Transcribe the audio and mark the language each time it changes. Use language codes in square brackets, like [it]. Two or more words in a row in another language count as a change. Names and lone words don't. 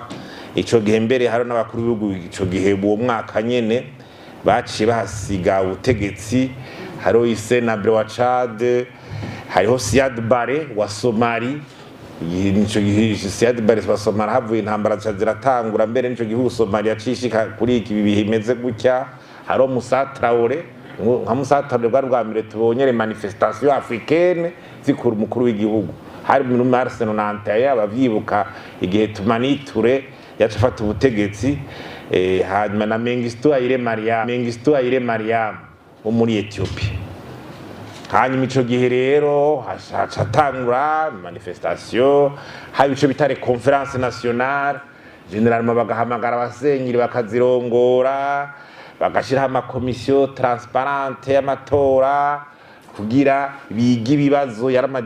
[rn] Ico gihe mbere hari n'abakuru b'ibihugu ico gihe uwo mwaka nyene baciye bahasiga ubutegetsi. Hariho Hissène Habré wa Chad, hariho Siad Barre wa Somali. Nico gihe Siad Barre wa Somali havuye intambara ziratangura, mbere nico gihugu Somali yacishika kuri iki bihimeze gutya. Hariho Moussa Traoré, nka Moussa Traoré bwa rwamire tubonye [fr] les manifestations africaines [rn] zikura umukuru w'igihugu. Hari mu mars 91 abavyibuka igihe Tumani Touré yacafata ubutegetsi, hanyuma na Mengistu Haile Mariam wo muri Ethiopia. Hanyuma ico gihe rero hacatangura manifestation, hari ico bitare [fr] conference nationale, [rn] generalement bagahamagara abasenyeri bakazirongora, bagashiraho ama [fr] commission transparente [rn] y'amatora kugira biga ibibazo yarama